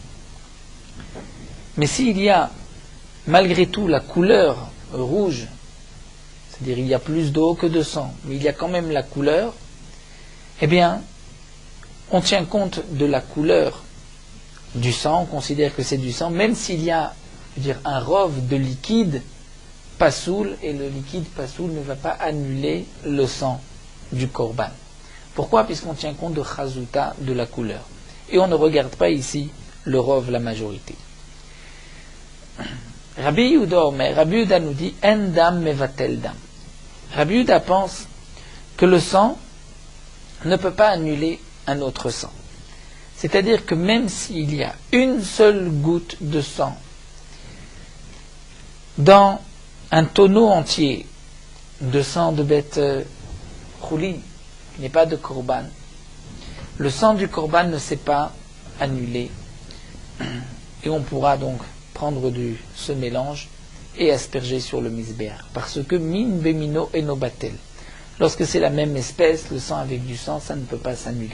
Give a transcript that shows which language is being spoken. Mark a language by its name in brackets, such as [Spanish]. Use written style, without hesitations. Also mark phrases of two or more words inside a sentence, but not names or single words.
[French] mais s'il y a malgré tout la couleur rouge, c'est-à-dire il y a plus d'eau que de sang, mais il y a quand même la couleur, eh bien, on tient compte de la couleur du sang, on considère que c'est du sang, même s'il y a, un rov de liquide pasoul, et le liquide pasoul ne va pas annuler le sang du korban. Pourquoi? Puisqu'on tient compte de chazuta, de la couleur. Et on ne regarde pas ici le rov, la majorité. Rabbi Yehuda nous dit [Hebrew] אין דם מבטל דם. [French] Rabbi Yehuda pense que le sang ne peut pas annuler un autre sang. C'est-à-dire que même s'il y a une seule goutte de sang dans un tonneau entier de sang de bête choulin, qui n'est pas de korban, le sang du korban ne s'est pas annulé, et on pourra donc prendre ce mélange et asperger sur le misber, parce que [Hebrew] מין במינו אינו בטל, [French] lorsque c'est la même espèce, le sang avec du sang, ça ne peut pas s'annuler.